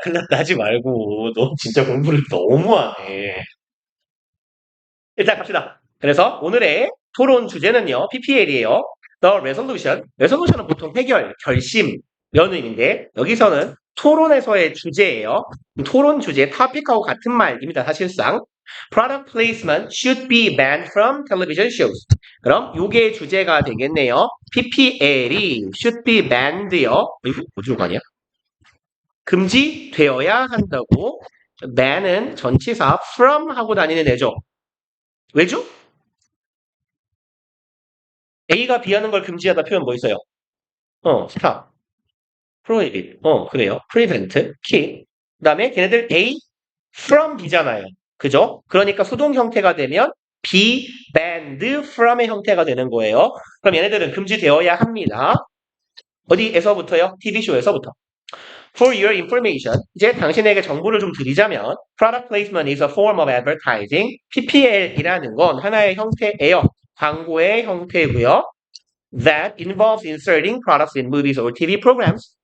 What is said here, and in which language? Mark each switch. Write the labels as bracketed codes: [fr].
[ko] 큰일 났다 하지 말고 너 진짜 공부를 너무하네. 일단 갑시다. 그래서 오늘의 토론 주제는요, PPL이에요. [en] The Resolution. [ko] Resolution은 보통 해결, 결심, 이런 의미인데, 여기서는 토론에서의 주제예요. 토론 주제, topic하고 같은 말입니다, 사실상. [en] Product placement should be banned from television shows. [ko] 그럼 요게 주제가 되겠네요. [en] PPL이 should be banned요. [ko] 이거 어디로 가냐? 금지되어야 한다고. ban은 전치사 from 하고 다니는 애죠. 왜죠? A가 B하는 걸 금지하다 표현 뭐 있어요? [en] stop, prohibit, 그래요. prevent, keep. [ko] 그 다음에 걔네들 A from B잖아요. 그죠? 그러니까 수동 형태가 되면 be banned from의 형태가 되는 거예요. 그럼 얘네들은 금지되어야 합니다. 어디에서부터요? TV쇼에서부터. [en] For your information, [ko] 이제 당신에게 정보를 좀 드리자면 [en] Product placement is a form of advertising. [ko] PPL이라는 건 하나의 형태예요. 광고의 형태고요. [en] That involves inserting products in movies or TV programs.